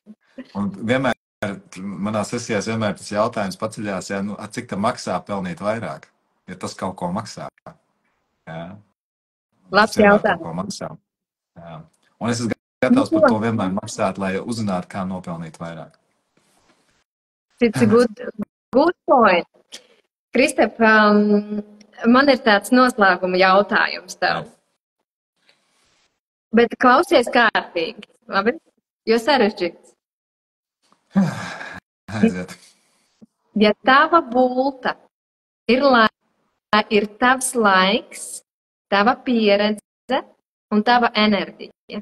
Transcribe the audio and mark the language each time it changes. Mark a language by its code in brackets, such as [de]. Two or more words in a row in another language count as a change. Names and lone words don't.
[lv] Un vienmēr, manā sesijās vienmēr tas jautājums paceļās, cik tam maksā pelnīt vairāk, ja tas kaut ko maksā. Labs jautājums. Un es esmu gatavs par to vienmēr maksāt, lai uzzinātu, kā nopelnīt vairāk. [en] It's a good point. [lv] Kristap, man ir tāds noslēguma jautājums tev. Bet klausies kārtīgi, labi? Jo sarežģīts. Aiziet. Ja tava bulta ir tavs laiks, tava pieredze un tava enerģija.